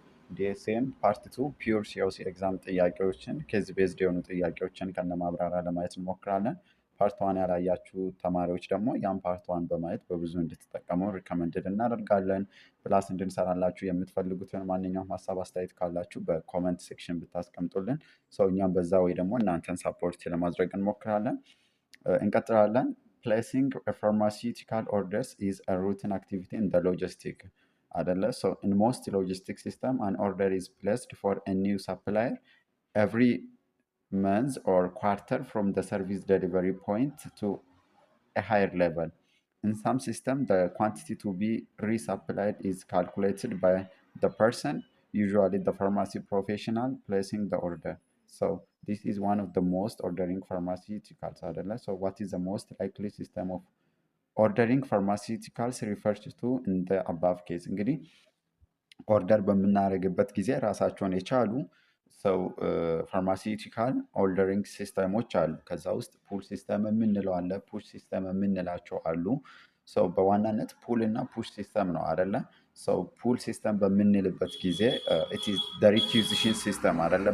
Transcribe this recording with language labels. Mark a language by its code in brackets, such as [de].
[am] ዲኤስኤን ፓርት 2 ፒውር ሲኦሲ ኤግዛም ጥያቄዎችን ኬዝ ቤዝድ የሆኑ ጥያቄዎችን ከነማብራሪያ ለማየት እንሞክራለን። ፓርት ዋን ያላያችሁ ተማሪዎች ደግሞ ያን ፓርት ዋን በማየት በብዙ እንድትጠቀሙ ሪከመንድድ እናደርጋለን። ፕላስ እንድንሰራላችሁ የምትፈልጉትን ማንኛውም ሀሳብ አስተያየት ካላችሁ በኮመንት ሴክሽን ብታስቀምጡልን ሰው እኛም በዛ ወይ ደግሞ እናንተን ሳፖርት ለማድረግ እንሞክራለን። እንቀጥላለን። [en] ፕሌሲንግ ፋርማሲውቲካል ኦርደርስ ኢዝ አ ሩቲን አክቲቪቲ ኢን ዘ ሎጂስቲክ [am] አይደለ? [en] ሶ ኢን ሞስት ሎጂስቲክ ሲስተም አን ኦርደር ኢዝ ፕሌስድ ፎር አ ኒው ሰፕላየር ኤቭሪ month or quarter from the service delivery point to a higher level. In some system, the quantity to be resupplied is calculated by the person, usually the pharmacy professional, placing the order. So this is one of the most ordering pharmaceuticals. So what is the most likely system of ordering pharmaceuticals refers to in the above case? [am] እንግዲህ ኦርደር በምናደርግበት ጊዜ ራሳቸውን የቻሉ ሰው ፋርማሲውቲካል ኦርደሪንግ ሲስተሞች አሉ። ከዛ ውስጥ ፑል ሲስተም የምንለው አለ፣ ፑሽ ሲስተም የምንላቸው አሉ። ሰው በዋናነት ፑል እና ፑሽ ሲስተም ነው አይደለ? ሰው ፑል ሲስተም በምንልበት ጊዜ ሪኪውዚሽን ሲስተም አይደለ?